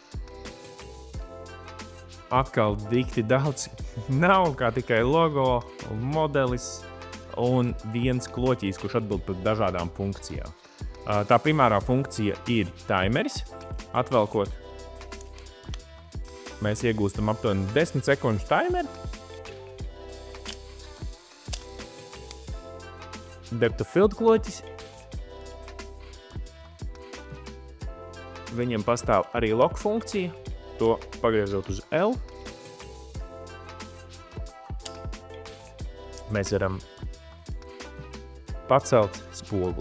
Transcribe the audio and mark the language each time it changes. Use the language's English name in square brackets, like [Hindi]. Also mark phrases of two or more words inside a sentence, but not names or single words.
[Latvian] Atkal dikti daudz nav, kā tikai logo, modelis un viens kloķis, kurš atbild par dažādām funkcijām. Tā primārā funkcija ir timeris. Atvelkot, mēs iegūstam aptuveni 10 sekundžu timeri. [English] Depth of field kloķis. [Latvian] Viņam pastāv arī lock funkcija. To pagriežot uz L. Mēs varam pacelt spoguli.